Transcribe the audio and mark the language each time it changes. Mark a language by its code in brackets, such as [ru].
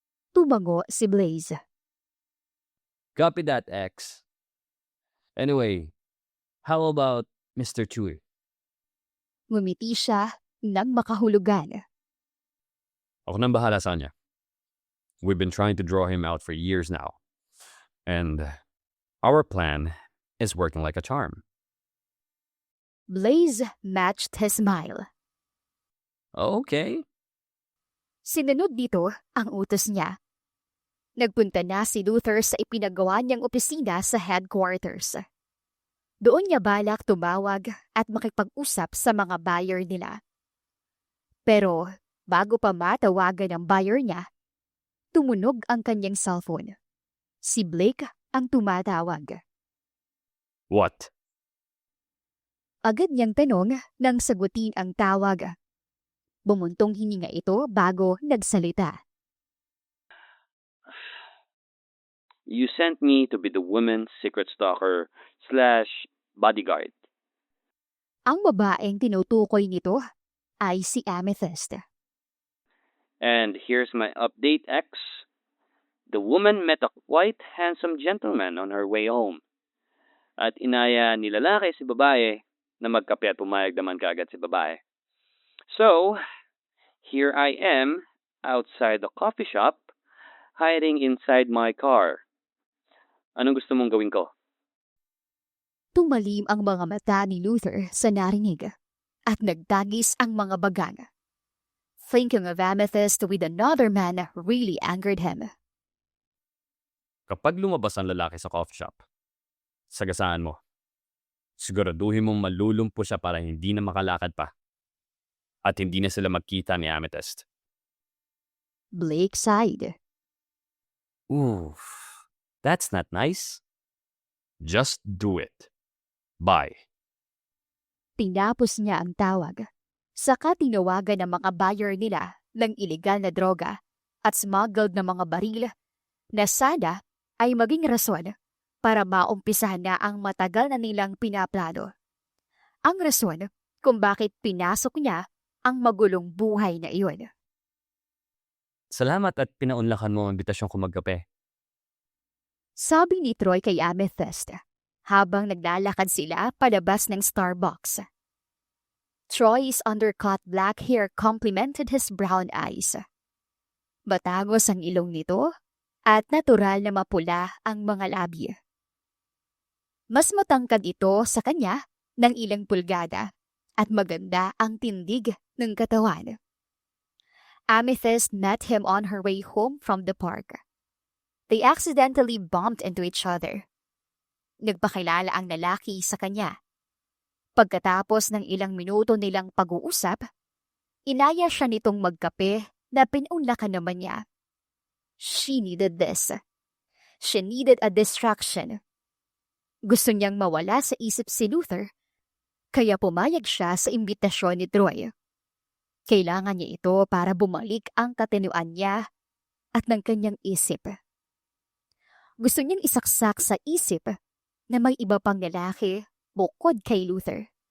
[tl] Tumango si Blaze. [en] Copy that, X. Anyway, how about Mr. Chui? [tl] Ngumiti siya nang makahulugan. Ako nang bahala sa kanya. [en] We've been trying to draw him out for years now. And our plan is working like a charm. Blaze matched his smile. Okay. [tl] Sinunod dito ang utos niya. Nagpunta na si Luther sa ipinagawa niyang opisina sa headquarters. Doon niya balak tumawag at makipag-usap sa mga buyer nila. Pero bago pa matawagan ang buyer niya, tumunog ang kanyang cellphone. Si Blake ang tumatawag. [en] What? [tl] Agad niyang tanong nang sagutin ang tawag. Bumuntong hininga ito bago nagsalita. [en] You sent me to be the woman's secret stalker / bodyguard. [tl] Ang babaeng tinutukoy nito ay si Amethyst. [en] And here's my update, X. The woman met a quite handsome gentleman on her way home. [tl] At inaya ni lalaki si babae na magkape at pumayag naman kaagad si babae. [en] So, here I am outside the coffee shop, hiding inside my car. [tl] Anong gusto mong gawin ko? Tumalim ang mga mata ni Luther sa narinig at nagtagis ang mga bagang. [en] Thinking of Amethyst with another man really angered him. [tl] Kapag lumabas ang lalaki sa coffee shop, sagasaan mo. Siguraduhin mong malulumpo siya para hindi na makalakad pa. At hindi na sila magkita ni Amethyst. [en] Blake sighed. Oof, that's not nice. Just do it. Bye. [tl] Tinapos niya ang tawag. Saka tinawagan ng mga buyer nila ng iligal na droga at smuggled na mga baril na sana ay maging rason para maumpisahan na ang matagal na nilang pinaplano. ang rason kung bakit pinasok niya ang magulong buhay na iyon. Salamat at pinaunlakan mo ang imbitasyon ko magkape. Sabi ni Troy kay Amethyst habang naglalakad sila palabas ng Starbucks. [en] Troy's undercut black hair complemented his brown eyes. [tl] Batagos ang ilong nito at natural na mapula ang mga labi. Mas matangkad ito sa kanya ng ilang pulgada at maganda ang tindig ng katawan. [en] Amethyst met him on her way home from the park. They accidentally bumped into each other. [tl] Nagpakilala ang lalaki sa kanya. Pagkatapos ng ilang minuto nilang pag-uusap, inaya siya nitong magkape na pinunlakan naman niya. [en] She needed this. She needed a distraction. [tl] Gusto niyang mawala sa isip si Luther, kaya pumayag siya sa imbitasyon ni Troy. Kailangan niya ito para bumalik ang katinuan niya at ng kanyang isip. Gusto niyang isaksak sa isip na may iba pang lalaki bukod kay Luther.